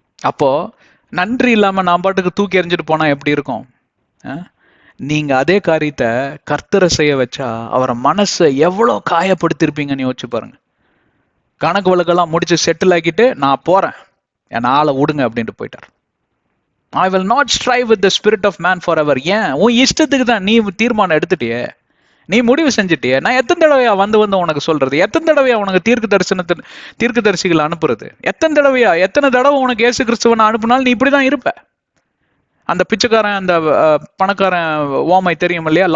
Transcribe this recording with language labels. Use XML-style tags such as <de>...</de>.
<ta>அப்போ நன்றி இல்லாம நான் பாட்டுக்கு தூக்கி எறிஞ்சிட்டு போனா எப்படி இருக்கும்? நீங்க அதே காரியத்தை கர்த்தரை செய்ய வச்சா அவரை மனசை எவ்வளவு காயப்படுத்திருப்பீங்கன்னு யோசிச்சு பாருங்க. கணக்கு வழக்கெல்லாம் முடிச்சு செட்டில் ஆக்கிட்டு நான் போறேன், என் ஆளை விடுங்க அப்படின்ட்டு போயிட்டார்.</ta> <en>I will not strive with the spirit of man forever.</en> <ta>ஏன்? உன் இஷ்டத்துக்கு தான் நீ தீர்மானம் எடுத்துட்டியே, நீ முடிவு செஞ்சுட்டியே. நான் எத்தனை தடவையா வந்து உனக்கு சொல்றது? எத்தனை தடவையா உனக்கு தீர்க்க தரிசிகள் அனுப்புறது? எத்தனை தடவை உனக்கு இயேசு கிறிஸ்துவனை அனுப்புனாலும் நீ இப்படிதான் இருப்ப. அந்த பிச்சைக்காரன், அந்த பணக்காரன் ஓமை தெரியும் இல்லையா?</ta>